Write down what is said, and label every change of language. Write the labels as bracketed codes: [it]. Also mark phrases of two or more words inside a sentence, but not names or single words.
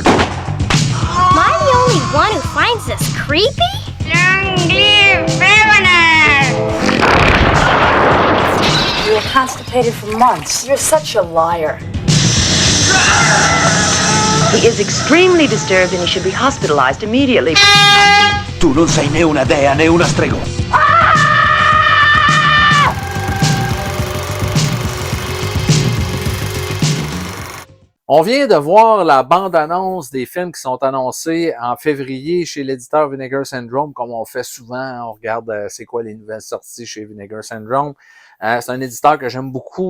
[en] Am I the only one who finds this creepy? You were constipated for months. You're such a liar. He is extremely disturbed and he should be hospitalized immediately. [it] Tu non sei né una dea né una stregona. [fr] On vient de voir la bande-annonce des films qui sont annoncés en février chez l'éditeur Vinegar Syndrome, comme on fait souvent. On regarde c'est quoi les nouvelles sorties chez Vinegar Syndrome. C'est un éditeur que j'aime beaucoup.